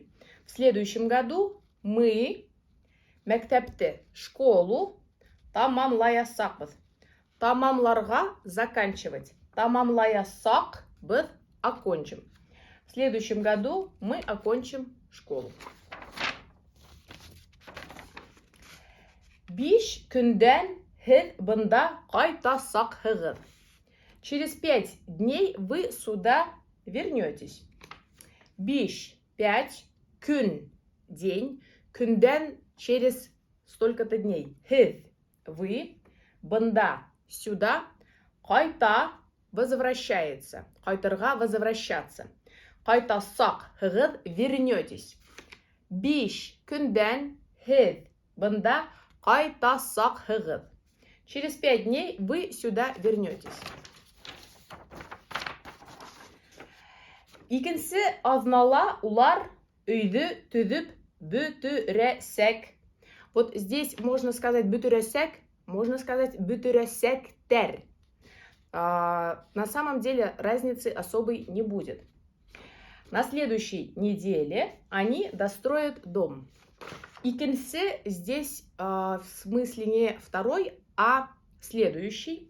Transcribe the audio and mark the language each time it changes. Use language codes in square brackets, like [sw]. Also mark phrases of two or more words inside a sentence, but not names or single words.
[ru] В следующем году мы мектепті школу тамамлаясакбыд. Тамамларга заканчивать. Тамамлаясакбыд окончим. В следующем году мы окончим школу. [ba] Биш күндән һез бында кайтасакһыгыз. [ru] Через 5 дней вы сюда вернетесь. Биш 5 күн день, күндән через столько-то дней. Һез вы, бында сюда, кайта возвращается. Кайтырга возвращаться. [ba] Кайтасак хыгыз вернетесь. Биш күндән һез бында кайтасак хыгыз. [ru] Через 5 дней вы сюда вернетесь. [ba] Икенсе азнала улар өйді түзіп бүтүрәсәк. [ru] Вот здесь можно сказать бүтүрәсәк, можно сказать бүтүрәсәктәр. На самом деле разницы особой не будет. На следующей неделе они достроят дом. Икенсе здесь в смысле не второй, а следующий.